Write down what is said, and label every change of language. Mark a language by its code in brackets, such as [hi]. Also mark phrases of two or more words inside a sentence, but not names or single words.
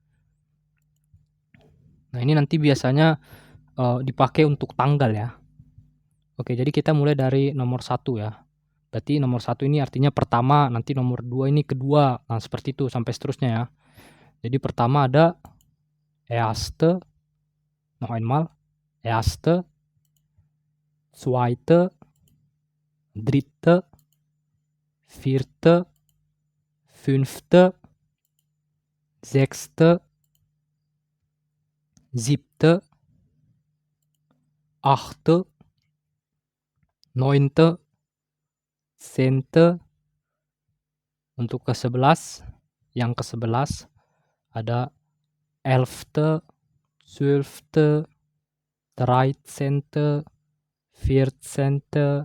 [id] Nah, ini nanti biasanya dipakai untuk tanggal ya. Oke, jadi kita mulai dari nomor 1 ya. Berarti nomor 1 ini artinya pertama, nanti nomor 2 ini kedua. Nah, seperti itu sampai seterusnya ya. Jadi pertama ada [de] erste, noch einmal, erste, zweite, dritte, vierte, fünfte, sechste, siebte, achte, neunte, zehnte. [id] Untuk ke-11, yang ke-11 [de] ada elfte, zwölfte, dreizehnte, vierzehnte,